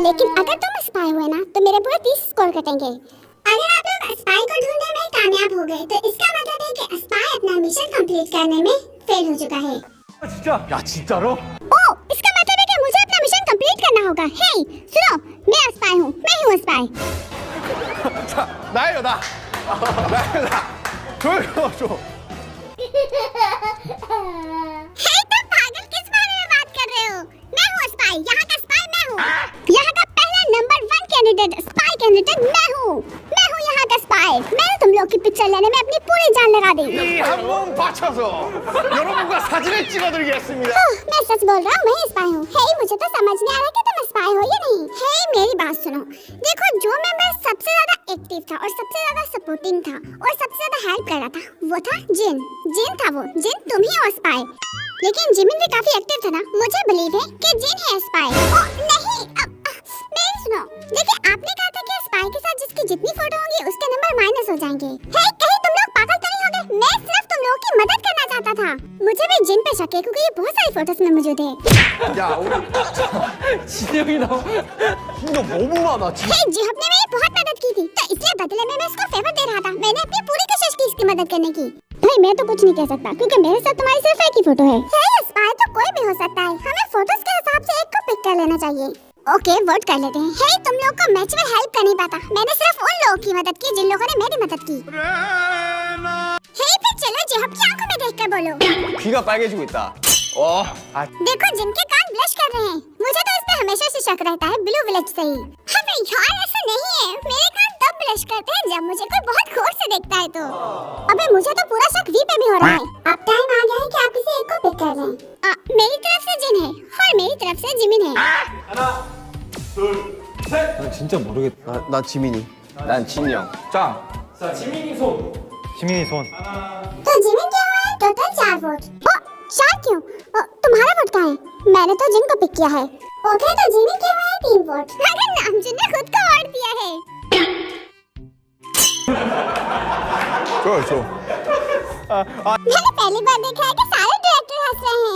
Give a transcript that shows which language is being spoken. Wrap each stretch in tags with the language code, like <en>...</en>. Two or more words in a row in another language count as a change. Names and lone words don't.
<hi>लेकिन अगर तुम स्पाई हुए ना तो मेरे पूरे 30 स्कोर कटेंगे। अगर आप लोग स्पाई को ढूंढने में कामयाब हो गए तो इसका मतलब है कि स्पाई अपना</hi> <en>mission complete</en> <hi>करने में फेल हो चुका है।</hi> <ko>진짜로?</ko> <hi>ओह, इसका मतलब है कि मुझे अपना</hi> <en>mission complete</en> <hi>करना होगा। हे सुनो, मैं स्पाई हूँ, मैं हूँ स्पाई।</hi> <ko>나예요 나. 조용히</ko> <hi>हे तुम पागल, किस बारे में बात कर रहे हो? मैं हूँ स्पाई, यहाँ का स्पाई मैं हूँ। यहाँ का पहला</hi> <en>number 1 candidate, spy candidate</en> <hi>मैं हूँ यहाँ का स्पाई। मैंने तुम लोग की पिक्चर लेने में अपनी पूरी जान लगा दी।</hi> <ko>이 한몸 바쳐서 여러분과 사진을 찍어드리겠습니다.</ko> <hi>मैं सच बोल रहा हूँ, मैं स्पाई हूँ। हे, मुझे तो समझ नहीं आ रहा कि तुम स्पाई हो या नहीं। हे, मेरी बात सुनो, देखो जो मेंबर सबसे ज्यादा एक्टिव था और सबसे ज्यादा सपोर्टिंग था और सबसे ज्यादा हेल्प कर रहा था वो था जिन था वो। जिन तुम ही हो स्पाई। लेकिन जिमिन भी काफी एक्टिव था ना। मुझे बिलीव है कि जिन है स्पाई। नहीं, मेरी सुनो, देखिए आपने कहा था कि स्पाई के साथ जिसकी जितनी फोटो होंगी उसके</hi> <en>number minus</en> <hi>हो जाएंगे। हे, कहीं तुम लोग पागल तो नहीं हो गए? मैं सिर्फ तुम लोगों की मदद करना चाहता था। मुझे भी जिन पे शक है क्योंकि ये बहुत सारी फोटोज में मौजूद है।</hi> <ko>야 우리 진영이 너 너무 많아.</ko> <hi>हे, जेहब ने मेरी बहुत मदद की थी तो इसलिए बदले में मैं उसको फेवर दे रहा था। मैंने अपनी पूरी कोशिश की इसकी मदद करने की। भाई मैं तो कुछ नहीं कह सकता क्योंकि मेरे साथ तुम्हारी सिर्फ एक ही फोटो है। हे, स्पाई तो कोई भी हो सकता है। हमें फोटोज के हिसाब से एक को पिक कर लेना चाहिए।</hi> <en>okay, vote</en> <hi>कर लेते हैं। हे, तुम लोग को मैच में हेल्प कर नहीं पाता। मैंने सिर्फ उन लोगों की मदद की जिन लोगों ने मेरी मदद की। हे, फिर चलो जेहब की आंखों में देखकर बोलो।</hi> <ko>귀가 빨개지고 있다.</ko> <hi>देखो जिनके कान ब्लश कर रहे हैं। मुझे तो इस पे हमेशा से शक रहता है, ब्लू विलेज से ही। अबे यार ऐसा नहीं है, मेरे कान तब ब्लश करते हैं जब मुझे कोई बहुत गौर से देखता है तो। अबे मुझे तो पूरा शक वी पे भी हो रहा है। अब टाइम आ गया है कि आप किसी एक को पिक कर लें। मेरी तरफ से जिन है और मेरी तरफ से जिमिन है।</hi> <ko>하나, 둘, 셋. 난 진짜 모르겠다. 나 지민이. 난 진영. 짱. 자, 지민이 손. 지민이 손.</ko> <hi>तो जिमिन क्या हुआ है?</hi> <en>total 4 vote.</en> <hi>4 क्यों? तुम्हारा वोट कहाँ है? मैंने तो जिन को पिक किया है। ओके तो जिमी क्यों है 3 वोट? अगर नामजुन ने खुद को वोट दिया है।</hi> <ko>좋아.</ko> <hi>मैंने पहली बार देखा है कि सारे डायरेक्टर हंस रहे हैं।</hi>